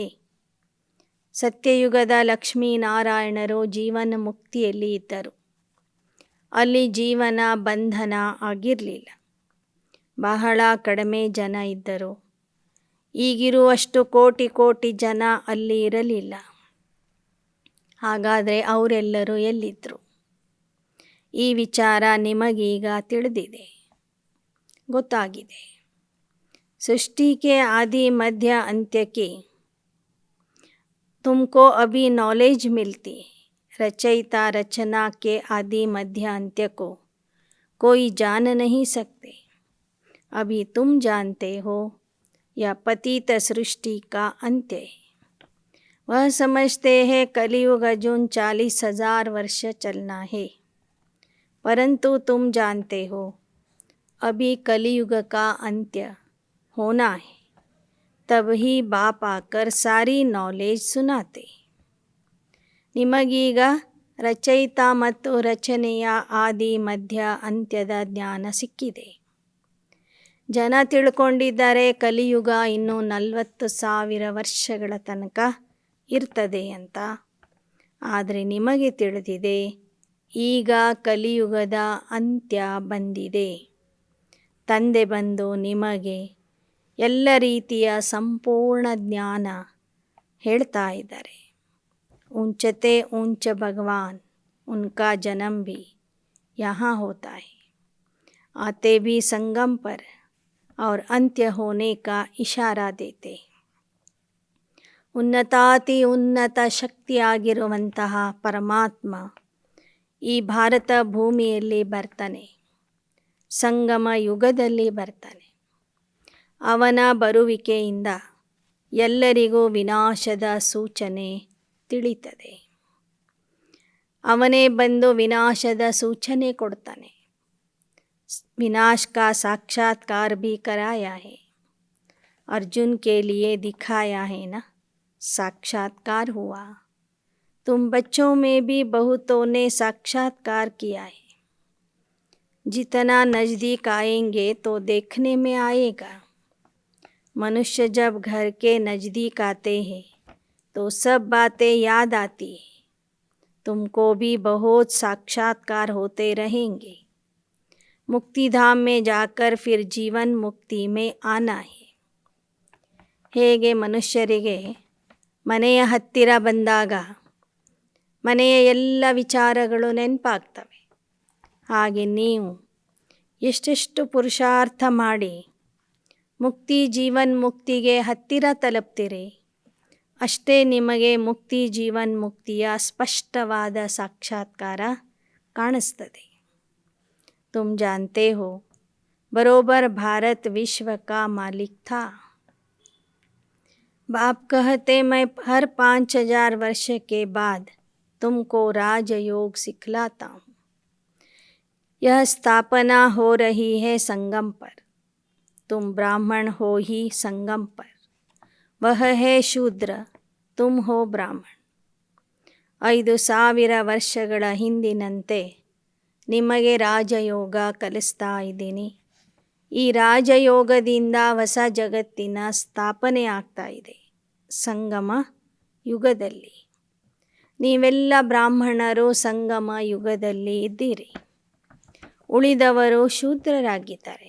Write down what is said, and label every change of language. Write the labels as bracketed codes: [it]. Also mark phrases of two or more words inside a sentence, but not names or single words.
[kn] ಸತ್ಯಯುಗದ ಲಕ್ಷ್ಮೀ ನಾರಾಯಣರು ಜೀವನ ಮುಕ್ತಿಯಲ್ಲಿ ಇದ್ದರು. ಅಲ್ಲಿ ಜೀವನ ಬಂಧನ ಆಗಿರಲಿಲ್ಲ. ಬಹಳ ಕಡಿಮೆ ಜನ ಇದ್ದರು. ಈಗಿರುವಷ್ಟು ಕೋಟಿ ಜನ ಅಲ್ಲಿ ಇರಲಿಲ್ಲ. ಹಾಗಾದರೆ ಅವರೆಲ್ಲರೂ ಎಲ್ಲಿದ್ದರು? ಈ ವಿಚಾರ ನಿಮಗೀಗ ತಿಳಿದಿದೆ, ಗೊತ್ತಾಗಿದೆ. ಸೃಷ್ಟಿಗೆ ಆದಿ ಮಧ್ಯ ಅಂತ್ಯಕ್ಕೆ [hi] तुमको अभी नॉलेज मिलती है. रचयिता रचना के आदि मध्य अंत्य को कोई जान नहीं सकते. अभी तुम जानते हो यह पतित सृष्टि का अंत्य है. वह समझते हैं कलियुग अजून 40,000 वर्ष चलना है, परंतु तुम जानते हो अभी कलियुग का अंत्य होना है. तब ही बाप आकर सारी नॉलेज सुनाते. [kn] ನಿಮಗೀಗ ರಚಯಿತ ಮತ್ತು ರಚನೆಯ ಆದಿ ಮಧ್ಯ ಅಂತ್ಯದ ಜ್ಞಾನ ಸಿಕ್ಕಿದೆ. ಜನ ತಿಳ್ಕೊಂಡಿದ್ದಾರೆ ಕಲಿಯುಗ ಇನ್ನೂ 40,000 ವರ್ಷಗಳ ತನಕ ಇರ್ತದೆ ಅಂತ. ಆದರೆ ನಿಮಗೆ ತಿಳಿದಿದೆ ಈಗ ಕಲಿಯುಗದ ಅಂತ್ಯ ಬಂದಿದೆ. ತಂದೆ ಬಂದು ನಿಮಗೆ ಎಲ್ಲ ರೀತಿಯ ಸಂಪೂರ್ಣ ಜ್ಞಾನ ಹೇಳ್ತಾ ಇದ್ದಾರೆ. [hi] ऊंचते ऊंच भगवान उनका जन्म भी यहाँ होता है. आते भी संगम पर और अंत्य होने का इशारा देते. [kn] ಉನ್ನತಾತಿ ಉನ್ನತ ಶಕ್ತಿಯಾಗಿರುವಂತಹ ಪರಮಾತ್ಮ ಈ ಭಾರತ ಭೂಮಿಯಲ್ಲಿ ಬರ್ತಾನೆ. ಸಂಗಮ ಯುಗದಲ್ಲಿ ಬರ್ತಾನೆ. ಅವನ ಬರುವಿಕೆಯಿಂದ ಎಲ್ಲರಿಗೂ ವಿನಾಶದ ಸೂಚನೆ ತಿಳಿತದೆ. ಅವನೇ ಬಂದು ವಿನಾಶದ ಸೂಚನೆ ಕೊಡ್ತಾನೆ. [hi] विनाश का साक्षात्कार भी कराया है. अर्जुन के लिए दिखाया है ना, साक्षात्कार हुआ. तुम बच्चों में भी बहुतों ने साक्षात्कार किया है. जितना नज़दीक आएंगे तो देखने में आएगा. मनुष्य जब घर के नज़दीक आते हैं तो सब बातें याद आती है. तुमको भी बहुत साक्षात्कार होते रहेंगे. मुक्तिधाम में जाकर फिर जीवन मुक्ति में आना है. [kn] ಹೇಗೆ ಮನುಷ್ಯರಿಗೆ ಮನೆಯ ಹತ್ತಿರ ಬಂದಾಗ ಮನೆಯ ಎಲ್ಲ ವಿಚಾರಗಳು ನೆನಪಾಗ್ತವೆ. ಹಾಗೆ ನೀವು ಎಷ್ಟೆಷ್ಟು ಪುರುಷಾರ್ಥ ಮಾಡಿ ಮುಕ್ತಿ ಜೀವನ್ಮುಕ್ತಿಗೆ ಹತ್ತಿರ ತಲುಪ್ತೀರಿ, ಅಷ್ಟೇ ನಿಮಗೆ ಮುಕ್ತಿ ಜೀವನ್ಮುಕ್ತಿಯ ಸ್ಪಷ್ಟವಾದ ಸಾಕ್ಷಾತ್ಕಾರ ಕಾಣಿಸ್ತದೆ. [hi] तुम जानते हो बरोबर भारत विश्व का मालिक था. बाप कहते मैं हर 5000 वर्ष के बाद तुमको राजयोग सिखलाता हूँ. यह स्थापना हो रही है संगम पर. तुम ब्राह्मण हो ही संगम पर. वह है शूद्र, तुम हो ब्राह्मण. [kn] 5000 ವರ್ಷಗಳ ಹಿಂದಿನಂತೆ ನಿಮಗೆ ರಾಜಯೋಗ ಕಲಿಸ್ತಾ ಇದ್ದೀನಿ. ಈ ರಾಜಯೋಗದಿಂದ ಹೊಸ ಜಗತ್ತಿನ ಸ್ಥಾಪನೆ ಆಗ್ತಾ ಇದೆ ಸಂಗಮ ಯುಗದಲ್ಲಿ. ನೀವೆಲ್ಲ ಬ್ರಾಹ್ಮಣರು ಸಂಗಮ ಯುಗದಲ್ಲಿ ಇದ್ದೀರಿ, ಉಳಿದವರು ಶೂದ್ರರಾಗಿದ್ದಾರೆ.